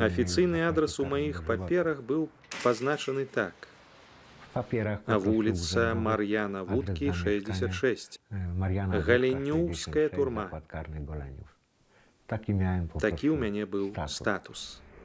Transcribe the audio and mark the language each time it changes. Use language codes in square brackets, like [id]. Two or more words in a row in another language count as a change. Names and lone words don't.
[be] Афіцыйны адрас у маіх паперах быў пазначаны так. [pl] W papierach [be] Вуліца Мар'яна Вудкі, 66. Галінюўская турма. [pl] Taki miałem po [be] Такі ў [pl] prostu [be] мяне быў [pl] status. [be] статус.